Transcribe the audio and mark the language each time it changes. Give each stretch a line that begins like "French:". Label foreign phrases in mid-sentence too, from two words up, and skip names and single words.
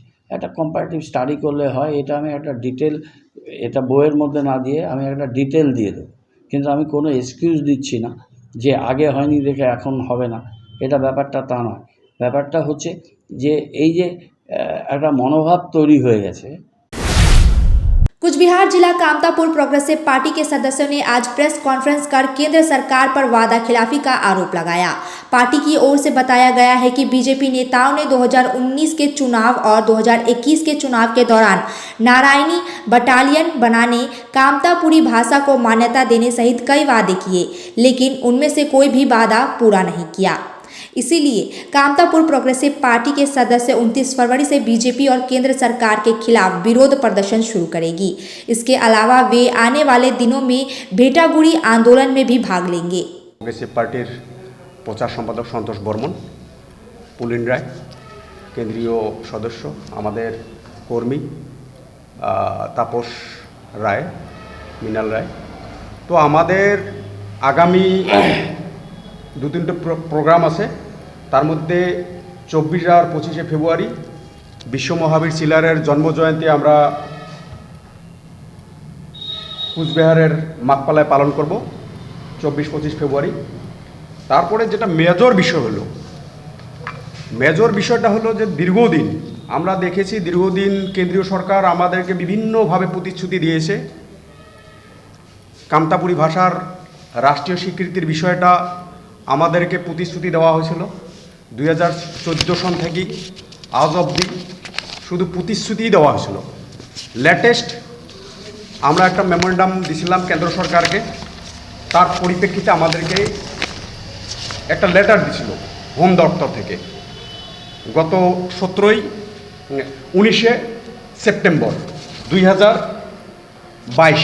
Bangla: একটা
English: comparative study
Bangla: করলে হয়। এটা আমি একটা ডিটেল, এটা বইয়ের মধ্যে না দিয়ে আমি একটা ডিটেল দিয়ে দেবো, কিন্তু আমি কোনো এক্সকিউজ দিচ্ছি না যে আগে হয়নি দেখে এখন হবে না, এটা ব্যাপারটা তা নয়। ব্যাপারটা হচ্ছে যে এই যে একটা মনোভাব তৈরি হয়ে গেছে।
Hindi: कुचबिहार जिला कामतापुर प्रोग्रेसिव पार्टी के सदस्यों ने आज प्रेस कॉन्फ्रेंस कर केंद्र सरकार पर वादा खिलाफी का आरोप लगाया। पार्टी की ओर से बताया गया है कि बीजेपी नेताओं ने 2019 के चुनाव और 2021 के चुनाव के दौरान नारायणी बटालियन बनाने, कामतापुरी भाषा को मान्यता देने सहित कई वादे किए, लेकिन उनमें से कोई भी वादा पूरा नहीं किया। इसीलिए कामतापुर प्रोग्रेसिव पार्टी के सदस्य 29 फरवरी से बीजेपी और केंद्र सरकार के खिलाफ विरोध प्रदर्शन शुरू करेगी। इसके अलावा वे आने वाले दिनों में भेटागुड़ी आंदोलन में भी भाग लेंगे।
Bangla: প্রোগ্রেসিভ পার্টি প্রচার সম্পাদক সন্তোষ বর্মন, পুলিন রায় কেন্দ্রীয় সদস্য, আমাদের কর্মী তাপস রায়, মৃণাল রায়। তো আমাদের আগামী 2-3টে প্রোগ্রাম আছে, তার মধ্য 24 আর 25 ফেব্রুয়ারি বিশ্ব মহাবীর শিলারের জন্ম জয়ন্তী আমরা কুচবিহারের মাকপালায় পালন করব 24-25 ফেব্রুয়ারি। তারপরে যেটা মেজর বিষয় হলো, মেজর বিষয়টা হলো যে দীর্ঘদিন আমরা দেখেছি, দীর্ঘদিন কেন্দ্রীয় সরকার আমাদেরকে বিভিন্নভাবে প্রতিশ্রুতি দিয়েছে। কামতাপুরী ভাষার রাষ্ট্রীয় স্বীকৃতির বিষয়টা আমাদেরকে প্রতিশ্রুতি দেওয়া হয়েছিল 2014 सन থেকে আজ অবধি শুধু প্রতিশ্রুতিই দেওয়া হয়েছিল। লেটেস্ট আমরা একটা মেমোরেন্ডাম দিছিলাম কেন্দ্র সরকারকে, তার পরিপ্রেক্ষিতে আমাদেরকে একটা লেটার দিছিল হোম দপ্তর থেকে গত 19 সেপ্টেম্বর 2022।